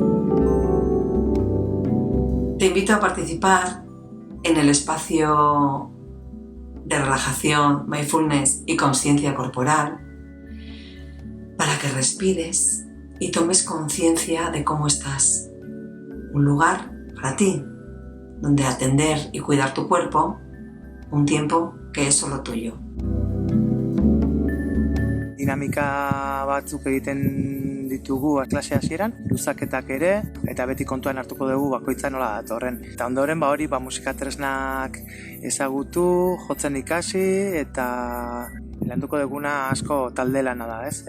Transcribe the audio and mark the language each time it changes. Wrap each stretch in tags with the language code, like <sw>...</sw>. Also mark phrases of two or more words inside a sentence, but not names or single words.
<es>Te invito a participar en el espacio de relajación, mindfulness y conciencia corporal para que respires y tomes conciencia de cómo estás. Un lugar para ti, donde atender y cuidar tu cuerpo, un tiempo que es solo tuyo.</es> <eu>Dinamika batzuk egiten ditugu klase hasieran, luzaketak ere, eta beti kontuan hartuko dugu bakoitza nola datorren. Eta ondoren hori musika tresnak ezagutu, jotzen ikasi eta landuko duguna asko talde lana da, ez?</eu>